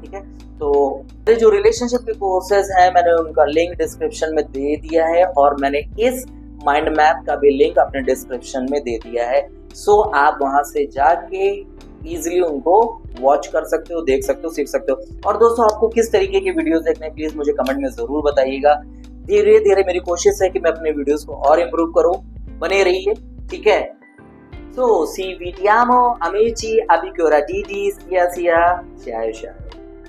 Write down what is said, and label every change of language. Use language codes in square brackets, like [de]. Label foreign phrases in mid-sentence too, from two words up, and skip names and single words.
[hi] ठीक है, तो जो रिलेशनशिप के कोर्सेज हैं मैंने उनका लिंक डिस्क्रिप्शन में दे दिया है, और मैंने इस [en] mind map [hi] का भी लिंक अपने डिस्क्रिप्शन में दे दिया है। सो आप वहां से जाके इजीली उनको वॉच कर सकते हो, देख सकते हो, सीख सकते हो। और दोस्तों, आपको किस तरीके की वीडियोस देखने हैं प्लीज मुझे कमेंट में जरूर बताइएगा। धीरे धीरे मेरी कोशिश है कि मैं अपने वीडियोस को और इम्प्रूव करूं, बने रहिए। ठीक है, [it] so ci vediamo amici, abbiamo sia sia, ciao ciao।